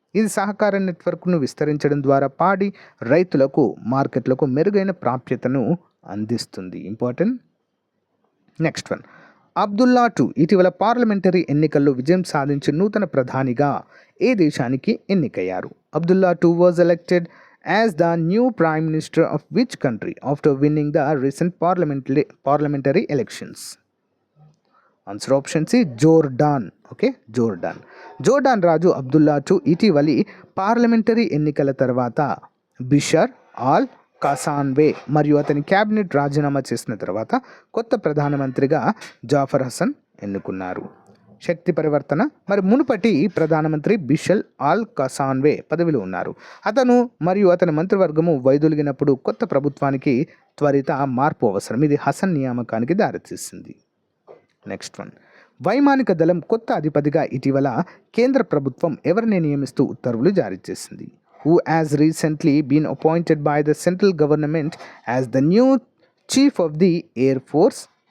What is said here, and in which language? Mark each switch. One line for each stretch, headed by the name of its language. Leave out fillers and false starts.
Telugu: ఇది సహకార నెట్వర్క్ను విస్తరించడం ద్వారా పాడి రైతులకు మార్కెట్లకు మెరుగైన ప్రాప్యతను అందిస్తుంది. Important. Next one. Abdullah II ఇటీవల పార్లమెంటరీ ఎన్నికల్లో విజయం సాధించి నూతన ప్రధానిగా ఏ దేశానికి ఎన్నికయ్యారు?
English: Abdullah II was elected as the new prime minister of which country after winning the recent parliamentary elections?
Telugu: Answer option C Jordan. Okay, Jordan Raju Abdullah II ఇటీవలి పార్లమెంటరీ ఎన్నికల తర్వాత బిషర్ ఆల్ కాసాన్వే మరియు అతని క్యాబినెట్ రాజీనామా చేసిన తర్వాత కొత్త ప్రధానమంత్రిగా జాఫర్ హసన్ ఎన్నుకున్నారు. శక్తి పరివర్తన. మరి మునుపటి ప్రధానమంత్రి బిషర్ ఆల్ కాసాన్వే పదవిలో ఉన్నారు. అతను మరియు అతని మంత్రివర్గము వైదొలిగినప్పుడు కొత్త ప్రభుత్వానికి త్వరిత మార్పు అవసరం. ఇది హసన్ నియామకానికి దారితీసింది. Next one. వైమానిక దళం కొత్త అధిపతిగా ఇటీవల కేంద్ర ప్రభుత్వం ఎవరిని నియమిస్తూ ఉత్తర్వులు జారీ చేసింది?
English: Who has recently been appointed by the central government as the new chief of the Air Force?